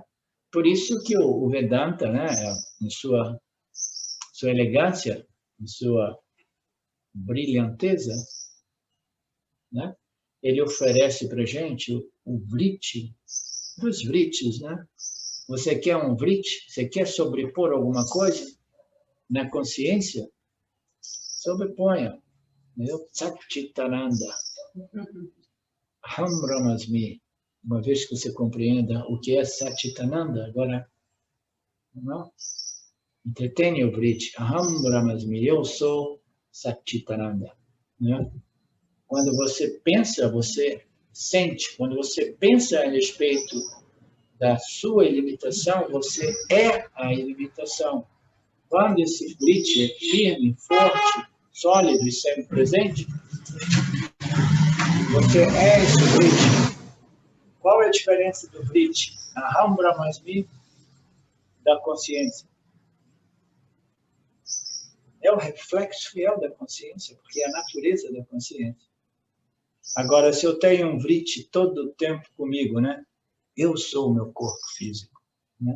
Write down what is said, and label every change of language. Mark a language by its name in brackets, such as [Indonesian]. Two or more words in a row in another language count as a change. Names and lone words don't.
[Portuguese] Por isso que o Vedanta, né, em sua elegância, em sua brilhanteza, né, ele oferece para a gente o vritti dos vrittis, né? Você quer um vritti? Você quer sobrepor alguma coisa na consciência? Sobreponha. Satchitananda. [Sanskrit] Aham Brahmasmi. [Portuguese] Uma vez que você compreenda o que é Satchitananda, agora, não? Entretenha o vritti. [Sanskrit] Aham Brahmasmi. [Portuguese] Eu sou Satchitananda. Né? Quando você pensa, você sente. Quando você pensa a respeito da sua ilimitação, você é a ilimitação. Quando esse vritti é firme, forte, sólido e sempre presente, você é esse vritti. Qual é a diferença do vritti? [Sanskrit] Aham Brahmasmi [Portuguese] da consciência. É o reflexo fiel da consciência, porque é a natureza da consciência. Agora, se eu tenho um vritti todo o tempo comigo, né? Eu sou o meu corpo físico, né?